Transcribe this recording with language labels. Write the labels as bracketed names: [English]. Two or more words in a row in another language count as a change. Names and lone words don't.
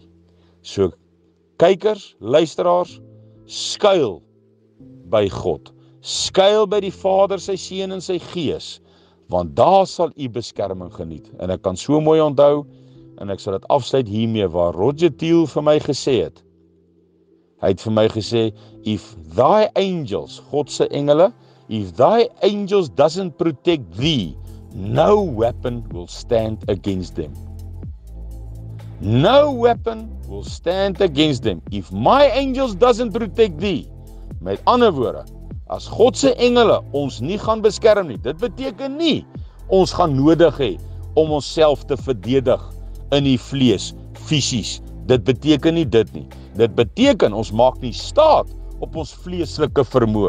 [Afrikaans] So, kykers, luisteraars, skuil by God, skuil by die Vader, sy Seun en sy Gees, want daar sal u beskerming geniet. En ek kan so mooi onthou, en ek sal dit afsluit hiermee, waar Roger Thiel vir my gesê het. Hy het vir my gesê, [English] if thy angels, [Afrikaans] God se engele, [English] if thy angels doesn't protect thee, no weapon will stand against them. No weapon will stand against them. If my angels doesn't protect thee, [Afrikaans] met ander woorde, as God se engele ons nie gaan beskerm nie, dit beteken nie, ons gaan nodig hê om onsself te verdedig in die vlees, fisies. Dit beteken nie dit nie. Dit beteken ons maak nie staat op ons vleeslike vermoë.